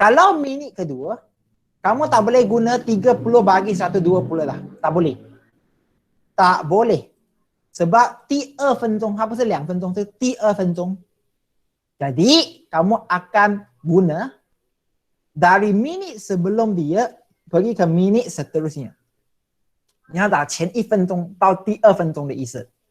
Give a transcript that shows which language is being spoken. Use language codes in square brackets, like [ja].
[ms] Kalau minit kedua, kamu tak boleh guna 30 bagi 120 lah. Tak boleh. Tak boleh. [zh] Sebab 2 分钟, apa是2分钟? 是第2分钟. [ms] Jadi, kamu akan guna dari minit sebelum dia pergi ke minit seterusnya. [zh] 你要打前1分钟到第2分钟的意思。